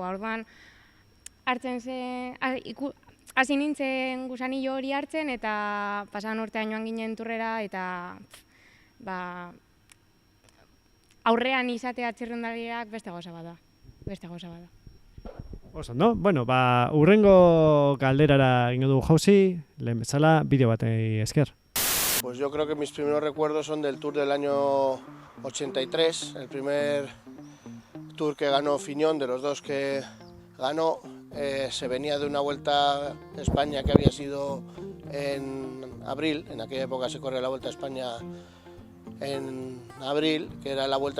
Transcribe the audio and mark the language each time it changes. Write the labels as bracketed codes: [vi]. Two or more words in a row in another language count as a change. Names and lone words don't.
[eu] Orduan hartzen zen, hasi nintzen gusanillo hori hartzen, eta pasan urtean joan ginen turrera, eta aurrean izatea txirrindulariak beste gauza bat da. Oso, no? Bueno, urrengo galderara egingo dugu jauzi, lehen bezala, bideo batei esker. [es] Pues yo creo que mis primeros recuerdos son del Tour del año 83, el primer Tour que ganó Fiñón, de los 2 que ganó. Se venía de una Vuelta a España que había sido en abril, en aquella época se corre la Vuelta a España en abril, que era la Vuelta a